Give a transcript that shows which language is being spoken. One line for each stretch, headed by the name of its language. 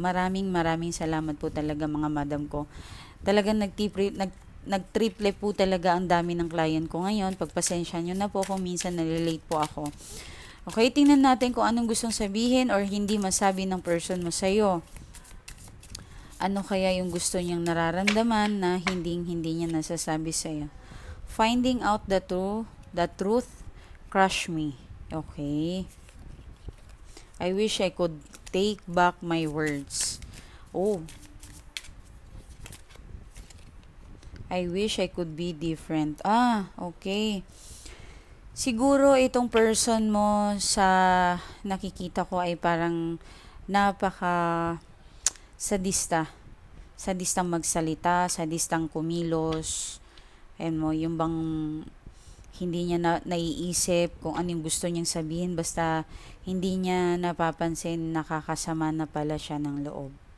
Filipino: Maraming salamat po talaga mga madam ko. Talagang nagtriple po talaga ang dami ng client ko ngayon. Pagpasensya nyo na po kung minsan nalilate po ako. Okay, tingnan natin kung anong gustong sabihin or hindi masabi ng person mo sa'yo. Ano kaya yung gusto niyang nararamdaman na hindi niya nasasabi sa'yo?
English: Finding out the truth, crush me. Okay. I wish I could take back my words. Oh. I wish I could be different. Okay.
Filipino: Siguro itong person mo sa nakikita ko ay parang napaka sadistang magsalita, sadistang kumilos, and yung bang hindi niya naiisip kung anong gusto niyang sabihin, basta hindi niya napapansin nakakasama na pala siya ng loob.